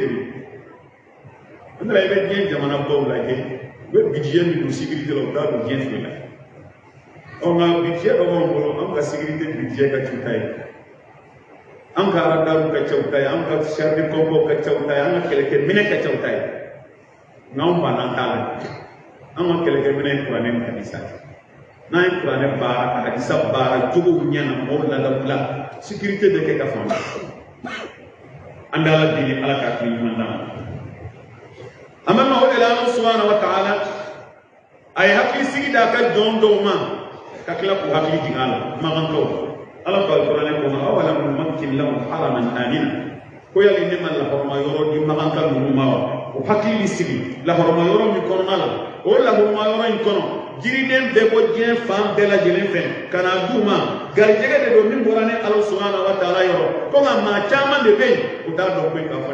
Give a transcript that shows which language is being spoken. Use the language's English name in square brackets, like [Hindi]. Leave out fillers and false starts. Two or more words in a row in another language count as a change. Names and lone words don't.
[Bambara] bɛ yen an nana i bɛ diɲɛ jamanabaw lajɛ u bɛ budget min don sécurité la u t'a don diɲɛ foyi la nka budget dɔ b'anw bolo an ka sécurité budget ka c'u ta ye an ka radaru ka c'u ta ye an ka [French] char de combat [Bambara] ka c'u ta ye an ka kɛlɛkɛminɛ ka c'u ta ye nka anw banna t'a la an ka kɛlɛkɛminɛ ye kuranɛ ni hadisa n'an ye kuranɛ baara ka hadisa baara jogow ɲɛna mɔgɔw ladabila sécurité bɛ kɛ ka fan an bɛ ala deli ala k'a hakili ɲuman d'an ma an bɛ o de la ala [Arabic] سبحانه وتعالى [Bambara] a ye hakili sigi d'a ka jɔn dɔw ma ka tila k'u hakili jigin a la magankaw ala ko alikuranɛ kɔnɔ [Arabic] أولم نمكن لهم حرما آمنا [Bambara] ko yali ne ma lahɔrɔma yɔrɔ di maganka ninnu ma wa o hakili sigi lahɔrɔma yɔrɔ min kɔnɔna la o lahɔrɔma yɔrɔ in kɔnɔ jiriden bɛɛ bɔ diɲɛ fan bɛɛ lajɛlen fɛ ka na d'u ma garijɛgɛ de don min bɔra ne ala [Arabic] سبحانه وتعالى [Bambara] yɔrɔ ko nka maa caman de bɛ yen u t'a dɔn ko k'a fɔ